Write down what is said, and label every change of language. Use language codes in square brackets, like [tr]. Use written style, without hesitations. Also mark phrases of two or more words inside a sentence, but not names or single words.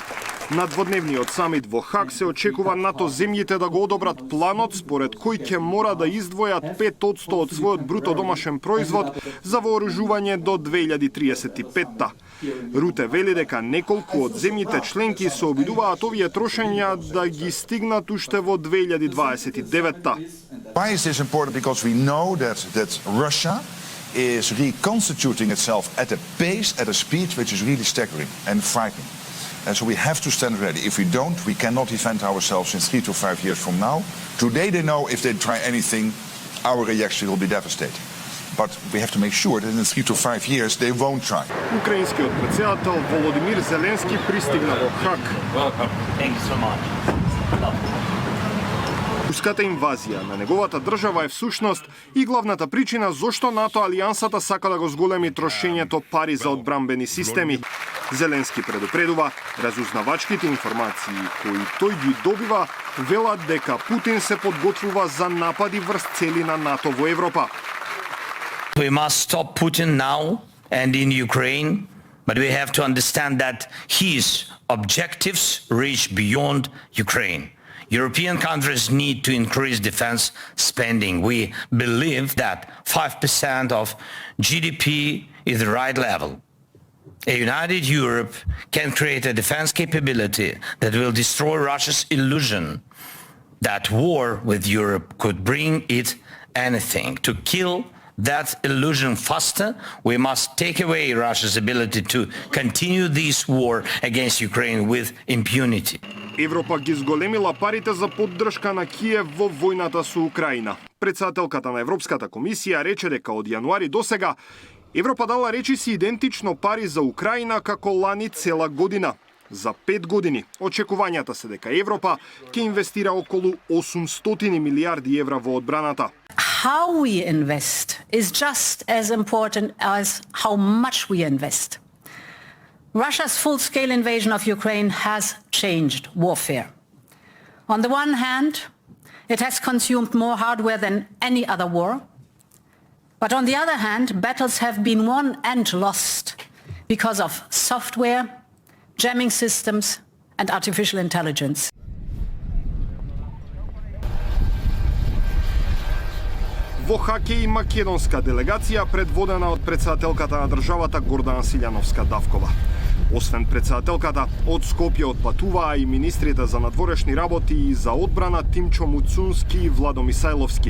[mk] На дводневниот самит во Хаг се очекува НАТО земјите да го одобрат планот според кој ќе мора да издвојат 5% од својот бруто домашен производ за вооружување до 2035-та. Руте вели дека неколку од земјите членки се обидуваат овие трошења да ги стигнат уште во 2029-та. [en] Why is this important? Because we know that Russia is reconstituting itself at a pace, at a speed which is really staggering and frightening. And so we have to stand ready. If we don't, we cannot defend ourselves in 3 to 5 years from now. Today they know if they try anything, our reaction will be devastating. But we have to make sure that in 3 to 5 years they won't try. [mk] Украинскиот претседател Володимир Зеленски пристигна во Хаг. Руската инвазија на неговата држава е всушност и главната причина зошто НАТО алијансата сака да го зголеми трошењето пари за одбранбени системи. Зеленски предупредува, разузнавачките информации кои тој ги добива велат дека Путин се подготвува за напади врз цели на НАТО во Европа. [en] We must stop Putin now and in Ukraine, but we have to understand that his objectives reach beyond Ukraine. European countries need to increase defense spending. We believe that 5% of GDP is the right level. A united Europe can create a defense capability that will destroy Russia's illusion that war with Europe could bring it anything. To kill that illusion faster, we must take away Russia's ability to continue this war against Ukraine with impunity. [mk] Европа ги зголемила парите за поддршка на Киев во војната со Украина. Претседателката на Европската комисија рече дека од јануари до сега Европа дала речиси идентично пари за Украина како лани цела година. За 5 години очекувањата се дека Европа ќе инвестира околу 800 милиарди евра во одбраната. [en] How we invest is just as important as how much we invest. Russia's full-scale invasion of Ukraine has changed warfare. On the one hand, it has consumed more hardware than any other war. But on the other hand, battles have been won and lost because of software, jamming systems, and artificial intelligence. [mk] Во хокеј македонска делегација предводена од претседателката на државата Гордана Силјановска-Давкова. Освен претседателката, од Скопје отпатуваа и министрите за надворешни работи и за одбрана Тимчо Муцунски и Владо Мисајловски.